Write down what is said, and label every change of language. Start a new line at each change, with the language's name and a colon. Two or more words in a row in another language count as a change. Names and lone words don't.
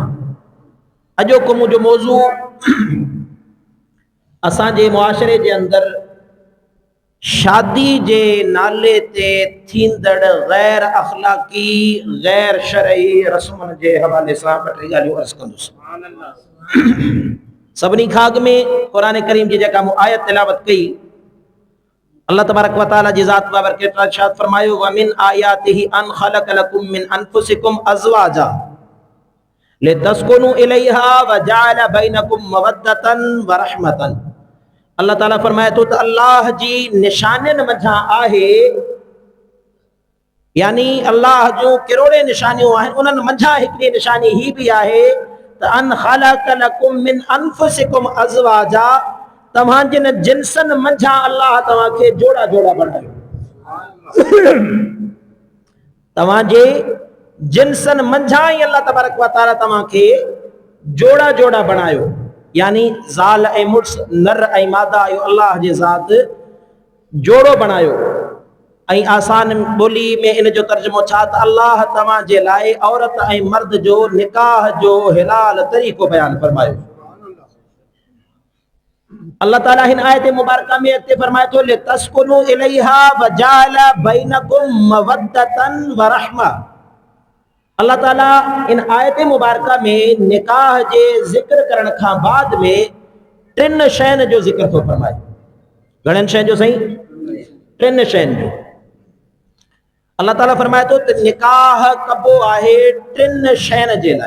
Sindhi: अॼोको मुंहिंजो मौज़ू असांजे मुआशरे जे अंदरि शादी जे नाले ते थींदड़ गैर अखलाकी गैर शरई रस्मनि जे हवाले सां ॿ टे ॻाल्हियूं अर्ज़ कंदुसि। सभिनी खां अॻु में क़ुरान करीम जी जेका मूं आयत तिलावत कई, अल्लाह तबारक व तआला जी ज़ात बाबरकत इरशाद फरमायो
Arabic: ومن آياته أن خلق لكم من أنفسكم أزواجا لتسكنوا إليها وجعل بينكم مودة ورحمة.
Sindhi: अल्लाह ताला फरमाए थो त अल्लाह जी निशानियुनि मंझां आहे, यानी अल्लाह जूं किरोड़े निशानियूं आहिनि, उन्हनि मंझां हिकिड़ी निशानी ही बि आहे त
Arabic: أن خلق لكم من أنفسكم أزواجا,
Sindhi: तव्हांजे न जिन्सनि मंझां अल्लाह तव्हांखे जोड़ा जोड़ा बनायो। तव्हांजे जिन्सनि मंझां ई अल्लाह
Arabic: تبارك وتعالى
Sindhi: तव्हांखे जोड़ा जोड़ा बनायो, यानी ज़ाल ऐं मुड़स, नर ऐं मादा, इहो अल्लाह जी ज़ात जोड़ो बनायो। ऐं आसान ॿोली में इन जो तर्जुमो छा त अल्लाह तव्हां जे लाइ औरत ऐं मर्द जो निकाह जो हिलाल तरीक़ो बयान फरमायो। अल्लाह ताला हिन आयत मुबारका में अॻिते फरमाए थो
Arabic: لتسكنوا إليها وجعل بينكم مودة ورحمة.
Sindhi: अल्लाह ताला इन आयत मुबारका में निकाह जे ज़िक्र करण खां बाद में टिन शयुनि जो ज़िक्र थो फरमाए। घणनि शयुनि जो साईं? टिन शयुनि जो। अल्लाह ताला फरमाए थो त निकाह कबो आहे टिन शयुनि जे लाइ।